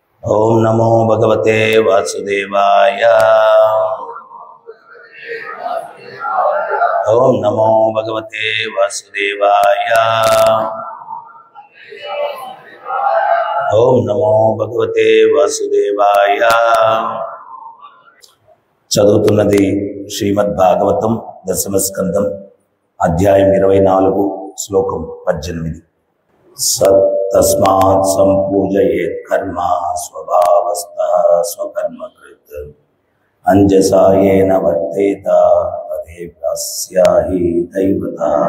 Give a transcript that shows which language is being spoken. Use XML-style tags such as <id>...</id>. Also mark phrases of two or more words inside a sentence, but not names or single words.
<sa>ओम नमो भगवते वासुदेवाय। ओम नमो भगवते वासुदेवाय। ओम नमो भगवते वासुदेवाय।</sa> <te>చదువుతున్నది శ్రీమద్ భాగవతం దశమ స్కందం అధ్యాయం 24 శ్లోకం 18.</te> <sa>తస్మాత్ సంపూజయేత్ కర్మ స్వభావస్థః స్వకర్మకృత్ అంజసాయేన వర్తేత తదేవాస్యాహి దైవత.</sa>